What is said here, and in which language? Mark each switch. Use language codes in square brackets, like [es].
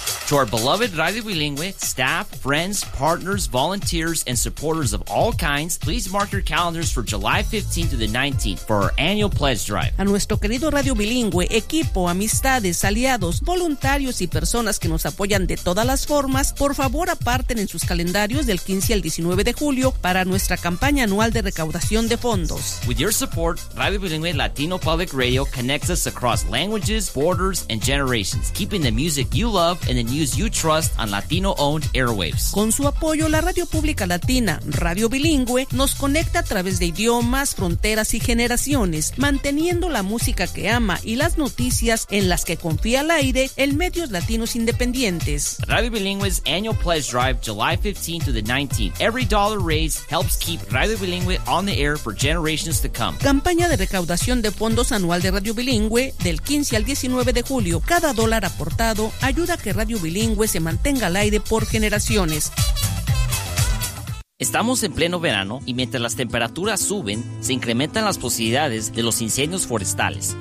[en] To our beloved Radio Bilingüe staff, friends, partners, volunteers, and supporters of all kinds, please mark your calendars for July 15th to the 19th for our annual pledge drive. [es] A nuestro querido Radio Bilingüe, equipo, amistades, aliados, voluntarios y personas que nos apoyan de todas las formas, por favor aparten en sus calendarios del 15 al 19 de julio para nuestra campaña anual de recaudación de fondos. [en] With your support, Radio Bilingüe Latino Public Radio connects us across languages, borders, and generations, keeping the music you love and the news you trust on Latino-owned airwaves. [es] Con su apoyo, la radio pública latina, Radio Bilingüe, nos conecta a través de idiomas, fronteras y generaciones, manteniendo la música que ama y las noticias en las que confía al aire en medios latinos independientes. [en] Radio Bilingüe's annual pledge drive, July 15 to the 19th. Every dollar raised helps keep Radio Bilingüe on the air for generations to come. [es] Campaña de recaudación de fondos anual de Radio Bilingüe del 15 al 19 de julio. Cada dólar aportado ayuda a que Radio Bilingüe se mantenga al aire por generaciones. Estamos en pleno verano y mientras las temperaturas suben, se incrementan las posibilidades de los incendios forestales.